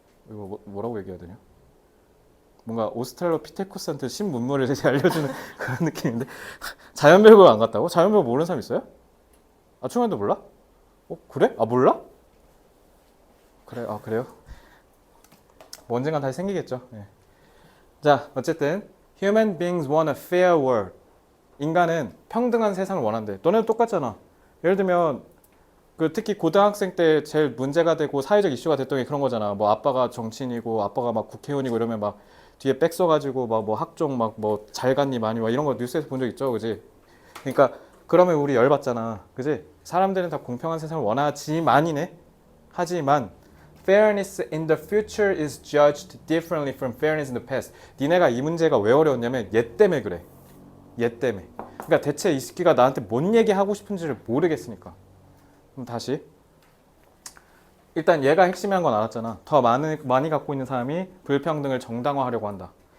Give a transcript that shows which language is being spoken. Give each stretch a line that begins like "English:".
Korean: 이거 뭐라고 얘기해야 되냐? 뭔가 오스트랄로피테쿠스한테 신문물을 알려주는 그런 느낌인데 자연별곡 안 갔다고? 자연별곡 모르는 사람 있어요? 아 충현도 몰라? 그래? 아 몰라? 그래 그래요? 뭐 언젠간 다시 생기겠죠. 예. 자 어쨌든
English: human beings want a fair world.
Korean: 인간은 평등한 세상을 원한대. 너네도 똑같잖아. 예를 들면 특히 고등학생 때 제일 문제가 되고 사회적 이슈가 됐던 게 그런 거잖아. 뭐 아빠가 정치인이고 아빠가 막 국회의원이고 이러면 막 뒤에 백 써가지고 막 뭐 학종 막 뭐 잘 갔니 많이 와 이런 거 뉴스에서 본 적 있죠, 그지? 그러니까 그러면 우리 열받잖아, 그지? 사람들은 다 공평한 세상을 원하지만이네. 하지만
English: fairness in the future is judged differently from fairness in the past.
Korean: 니네가 이 문제가 왜 어려웠냐면 얘 때문에 그래. 얘 때문에. 그러니까 대체 이 새끼가 나한테 뭔 얘기하고 싶은지를 모르겠으니까. 그럼 다시. 일단 얘가 핵심이란 건 알았잖아. 더 많이 갖고 있는 사람이 불평등을 정당화하려고 한다.